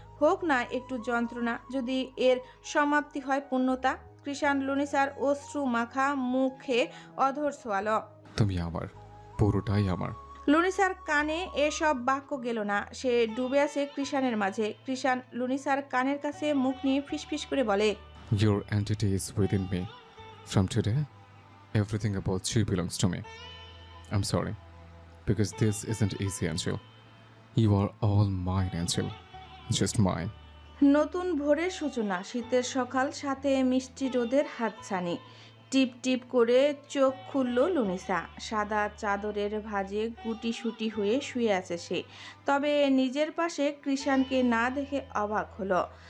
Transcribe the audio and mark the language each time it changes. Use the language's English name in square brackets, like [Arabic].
[Bangla] হোক না একটু যন্ত্রণা, যদি এর সমাপ্তি হয় পূর্ণতা। কৃষাণ লুনিসার অশ্রু মাখা মুখে অধর ছোয়ালো। তুমি আমার, পুরোটাই আমার। লুনিসার কানে এসব বাক্য গেল না। সে ডুবে আছে কৃষাণের মাঝে। কৃষাণ লুনিসার কানের কাছে মুখ নিয়ে ফিসফিস করে বলে, [English] Your entity is within me. From today, everything about you belongs to me. I'm sorry, because this isn't easy, Angel. You are all mine, Angel. Just mine. [Bangla] নতুন ভোরের সূচনা, শীতের সকাল, সাথে মিষ্টি রোদের হাতছানি। টিপ টিপ করে চোখ খুলল লুনিসা। সাদা চাদরের ভাঁজে গুটিসুটি হয়ে শুয়ে আছে সে। তবে নিজের পাশে কৃষাণকে না দেখে অবাক হলো।